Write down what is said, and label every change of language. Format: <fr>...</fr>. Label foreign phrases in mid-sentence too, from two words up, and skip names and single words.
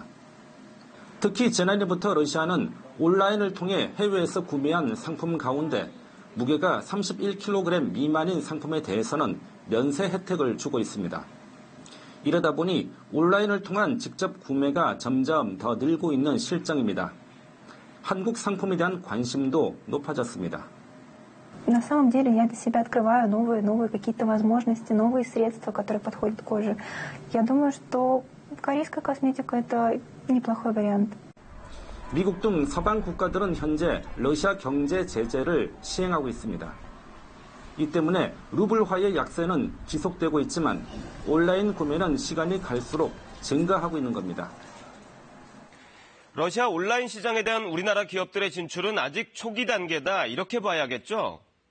<ko>특히 지난해부터 러시아는 온라인을 통해 해외에서 구매한 상품 가운데 무게가 31kg 미만인 상품에 대해서는 면세 혜택을 주고 있습니다. 이러다 보니 온라인을 통한 직접 구매가 점점 더 늘고 있는 실정입니다. 한국 상품에 대한 관심도 높아졌습니다.</ko> <ru>На самом деле я для себя открываю новые какие-то возможности, новые средства, которые подходят к коже. Я думаю, что корейская косметика это неплохой вариант.</ru> <ko>미국 등 서방 국가들은 현재 러시아 경제 제재를 시행하고 있습니다. 이 때문에 루블화의 약세는 지속되고 있지만 온라인 구매는 시간이 갈수록 증가하고 있는 겁니다. 러시아 온라인 시장에 대한 우리나라 기업들의 진출은 아직 초기 단계다 이렇게 봐야겠죠?</ko>